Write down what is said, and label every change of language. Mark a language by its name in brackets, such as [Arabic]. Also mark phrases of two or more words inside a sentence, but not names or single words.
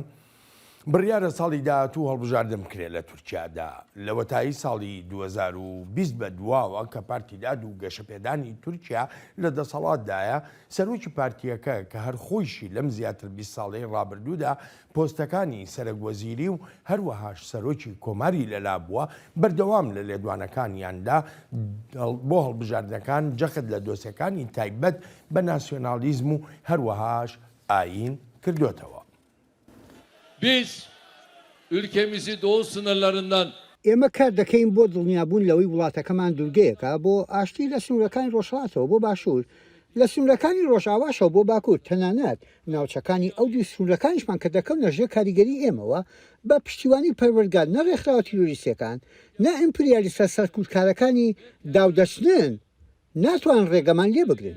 [Central Kurdish] بڕیارە ساڵی داهاتوو هەڵبژاردن کرێت لە تورکیادا لە وەتایی ساڵی 2020 بە دواوە کە پارتی داد و گەشەپێدانی تورکیا لە دەسەڵاتدایە سەرۆکی پارتیەکە کە هەر خۆیشی لەم زیاتر 20 ساڵەی ڕابردوودا پۆستەکانی سەرۆکوەزیری و هەروەهاش سەرۆکی کۆماری لەلا بووە بەردەوام لە لێدوانەکانیاندا بۆ هەڵبژاردنەکان جەخت لە دۆسیەکانی تایبەت بە ناسیۆنالیزم و هەروەهاش ئاین کردوتەوە. [Turkish] Biz ülkemizi doğu sınırlarından [Central Kurdish] ئێمە کار دەکەین بۆ دڵنیابوون لەوەی وڵاتەکەمان دوورگەیەکە بۆ ئاشتی لە سنوورەکانی ڕۆژهڵاتەوە بۆ باشوور لە سنوورەکانی ڕۆژئاواشەوە بۆ باکوور تەنانەت ناوچەکانی ئەو دوو سنوورەکانیشمان کە دەکەون لە ژێر کاریگەری ئێمەوە بە پشتیوانی پەروەردگار نە ڕێکخراوە تیرۆریستیەکان نە ئیمپریالیستە سەرکوتکارەکانی داودەچنن ناتوان ڕێگەمان لێ بگرن.